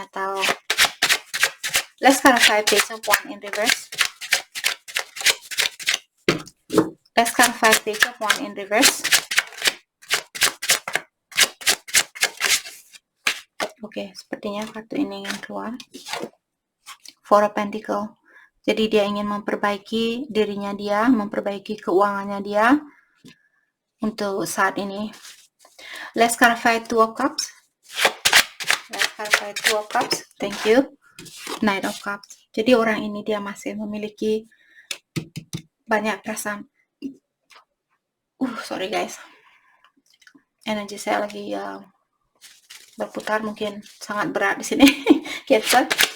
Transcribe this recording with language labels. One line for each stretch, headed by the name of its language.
English: Atau let's clarify Page of Wands in reverse. Let's clarify Page of Wands in reverse.
Indonesian: Oke, sepertinya kartu ini ingin keluar. Four of Pentacles. Jadi dia ingin memperbaiki dirinya dia, memperbaiki keuangannya dia untuk saat ini.
English: Let's clarify Two of Cups. Let's clarify Two of Cups. Thank you. Knight of Cups.
Indonesian: Jadi orang ini dia masih memiliki banyak perasaan.
English: Sorry guys.
Indonesian: Energi saya lagi berputar, mungkin sangat berat di sini. Cancer.